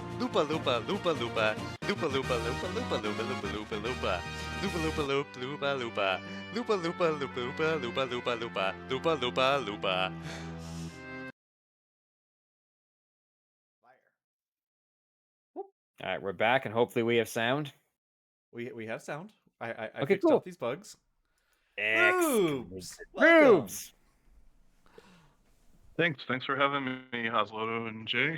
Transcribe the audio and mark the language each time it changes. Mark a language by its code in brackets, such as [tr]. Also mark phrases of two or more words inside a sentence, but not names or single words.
[en] Loopa loopa loopa loopa. Loopa loopa loopa loopa loopa loopa loopa loopa. Loopa loopa loop loopa loopa. Loopa loopa loopa loopa loopa loopa loopa. Loopa loopa loopa. All right, we're back, and hopefully we have sound. We have sound. I Okay, fixed cool. up these bugs. Excellent. Rubes, welcome. Rubes. Thanks for having me, Hasloto and Jay.